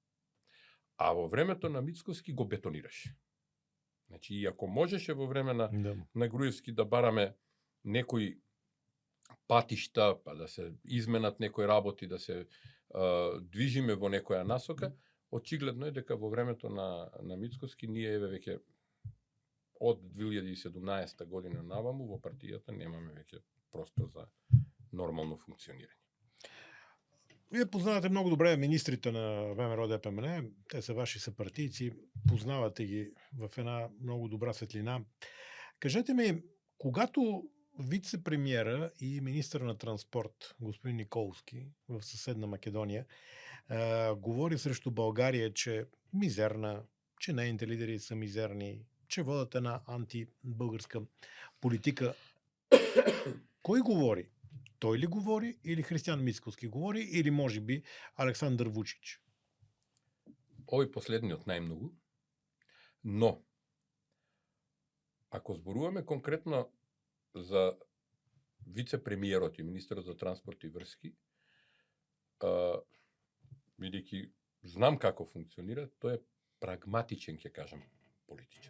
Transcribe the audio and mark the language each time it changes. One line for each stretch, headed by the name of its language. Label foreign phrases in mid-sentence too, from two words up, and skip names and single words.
Macedonian: А во времето на Мицкоски го бетонираше. Значи, и ако можеше во време на Груевски да бараме некои патишта, па да се изменат некои работи, да се движиме во некоја насока, очигледно е дека во времето на Мицкоски ние веќе од 2017 година наваму во партијата немаме веќе простор за нормално функционирање.
Bulgarian: Вие познавате много добре министрите на ВМРО ДПМН, те са ваши съпартийци, познавате ги в една много добра светлина. Кажете ми, когато вице-премиера и министър на транспорт господин Николски в съседна Македония говори срещу България, че мизерна, че нейните лидери са мизерни, че водят една антибългарска политика. Кой говори? Той ли говори или Християн Мицкоски говори или може би Александър Вучич?
Macedonian: Овој последниот најмногу, но ако зборуваме конкретно за вице-премиерот и министерот за транспорт и врски, бидејќи знам како функционира, тој е прагматичен, ќе кажам, политичар.